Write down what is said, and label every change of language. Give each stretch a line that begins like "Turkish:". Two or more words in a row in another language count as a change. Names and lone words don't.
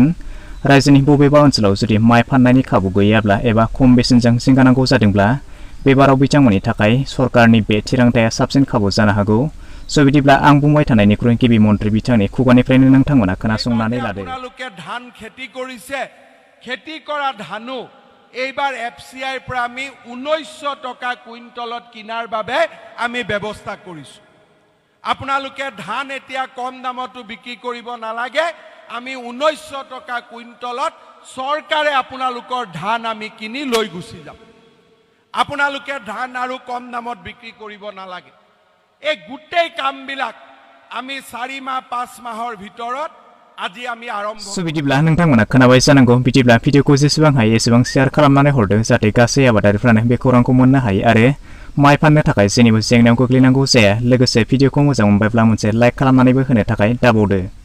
Bodo: रायजोनि बबेबा ओनसोलाव जुदि माइ फाननायनि खाबु गैयाब्ला एबा खम बेसेनजों जिंगानांगौ जादोंब्ला बेबाराव बिथांमोननि थाखाय सरकारनि बे थिरांथाया साबसिन खाबु जानो हागौ। स' बिदिब्ला आं बुंबाय थानायनिख्रुइ गिबि मन्त्रि बिथांनि खुगानिफ्रायनो नोंथांमोना खोनासंनानै लादो।
Assamese: আপোনালোকে ধান খেতি কৰিছে, खेति কৰা ধানো এইবাৰ FCI ৰ পৰা আমি 1900 টকা কুইণ্টলত কিনাৰ বাবে আমি ব্যৱস্থা কৰিছো। আপোনালোকে ধান এতিয়া কম দামতো বিক্ৰী কৰিব নালাগে। আমি 1900 টকা কুইণ্টলত চৰকাৰে আপোনালোকৰ ধান আমি কিনি লৈ গুচি যাম। আপোনালোকে ধান আৰু কম দামত বিক্ৰী কৰিব নালাগে। এই গোটেই কামবিলাক আমি 4 মাহ 5 মাহৰ ভিতৰত আজি আমি আৰম্ভ
Bodo: स' बिदिब्ला नोंथांमोना खोनाबाय जानांगौ। बिदिब्ला भिडिअखौ जेसेबां हायो एसेबां शेयार खालामनानै हरदो जाहाथे गासै आबादारिफ्रानो बे खौरांखौ मोननो हायो आरो माइ फाननो थाखाय जेनिबो जेंनायाव गोग्लैनांगौ जाया। लोगोसे भिडिअखौ मोजां मोनबायब्ला मोनसे लाइक खालामनानैबो होनो थाखाय दाबावदो।